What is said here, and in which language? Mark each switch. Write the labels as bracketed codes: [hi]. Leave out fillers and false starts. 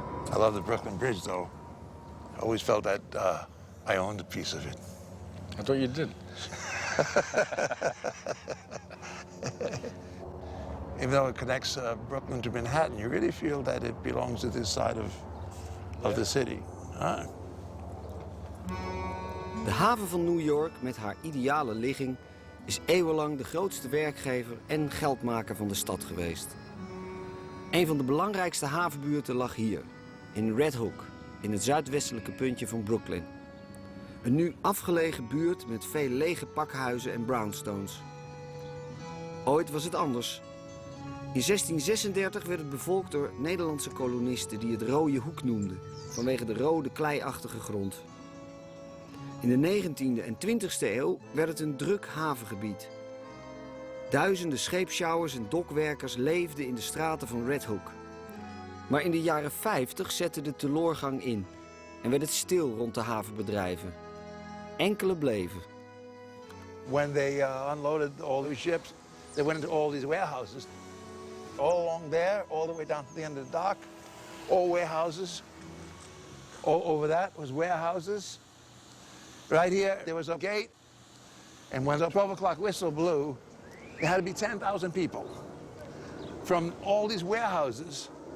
[en] I love the Brooklyn Bridge, though. I always felt that I owned a piece of it. I thought you did. Even though it connects Brooklyn to Manhattan, you really feel that it belongs to this side of the city. Huh? [nl] De haven van New York met haar ideale ligging is eeuwenlang de grootste werkgever en geldmaker van de stad geweest. Een van de belangrijkste havenbuurten lag hier, in Red Hook, in het zuidwestelijke puntje van Brooklyn. Een nu afgelegen buurt met veel lege pakhuizen en brownstones. Ooit was het anders. In 1636 werd het bevolkt door Nederlandse kolonisten die het Rode Hoek noemden, vanwege de rode kleiachtige grond. In de 19e en 20e eeuw werd het een druk havengebied. Duizenden scheepsjouwers en dokwerkers leefden in de straten van Red Hook. Maar in de jaren 50 zette de teloorgang in en werd het stil rond de havenbedrijven. Enkele bleven. [en] When they unloaded all these ships, they went into all these warehouses. All along there, all the way down to the end of the dock, all warehouses. All over that was warehouses. Right here, there was a gate, and when the 12 o'clock whistle blew, there had to be 10,000 people from all these warehouses.